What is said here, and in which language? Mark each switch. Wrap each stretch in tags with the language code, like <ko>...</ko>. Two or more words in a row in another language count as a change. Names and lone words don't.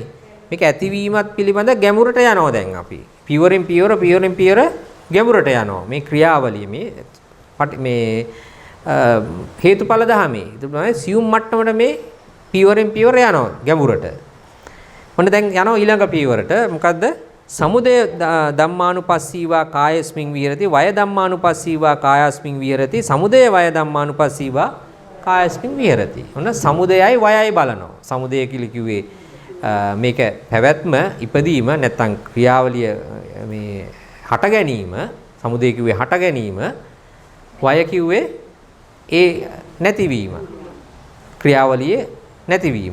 <si>මේක ඇතිවීමත් පිළිබඳ ගැඹුරට යනවා දැන් අපි. පියවරෙන් පියවර ගැඹුරට යනවා. මේ ක්‍රියාවලිය මේ හේතුඵල ධමයේ. ඒක තමයි සියුම් මට්ටමට මේ පියවරෙන් පියවර යනවා ගැඹුරට. ඔන්න දැන් යනවා ඊළඟ පියවරට. මොකද්ද?</si> <pi>සමුදය ධම්මානුපස්සීවා කායස්මින් විහෙරති වය ධම්මානුපස්සීවා කායස්මින් විහෙරති සමුදය වය ධම්මානුපස්සීවා කායස්මින් විහෙරති.</pi> <si>ඔන්න සමුදයයි වයයි බලනවා. සමුදය කියලා කිව්වේ මේක පැවැත්ම ඉපදීම නැත්නම් ක්‍රියාවලිය මේ හට ගැනීම. සමුදය කිව්වේ හට ගැනීම. වය කිව්වේ ඒ නැතිවීම. ක්‍රියාවලියේ නැතිවීම.</si>